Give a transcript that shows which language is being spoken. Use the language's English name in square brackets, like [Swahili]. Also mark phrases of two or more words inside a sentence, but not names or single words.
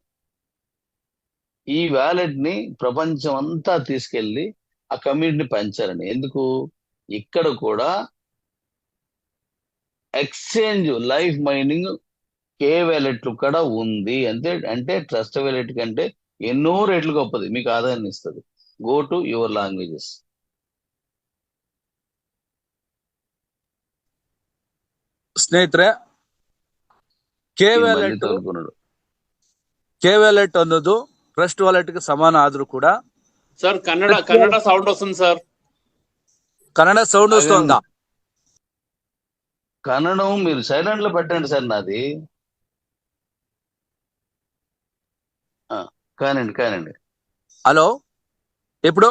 [Telugu] ఈ వ్యాలెట్ ని ప్రపంచం అంతా తీసుకెళ్లి ఆ కమ్యూనిటీని పెంచారండి. ఎందుకు, ఇక్కడ కూడా ఎక్స్చేంజ్ లైఫ్ మైనింగ్ కే వ్యాలెట్ కూడా ఉంది. అంటే ట్రస్ట్ వ్యాలెట్ కంటే ఎన్నో రేట్లు గొప్పది, మీకు ఆదాయాన్ని ఇస్తుంది. [English] Go to your languages. [Kannada] ಸ್ನೇಹಿತರೆ, ಕೆ ವ್ಯಾಲೆಟ್ ಅನ್ನೋದು ಟ್ರಸ್ಟ್ ವ್ಯಾಲೆಟ್ ಗೆ ಸಮಾನ ಆದ್ರೂ ಕೂಡ [Telugu] సార్ కన్నడ సౌండ్ వస్తుంది సార్. కన్నడ సౌండ్ వస్తుందా? కన్నడం మీరు సైలెంట్ లో పెట్టండి సార్. నాది కానండి. హలో, ఇప్పుడు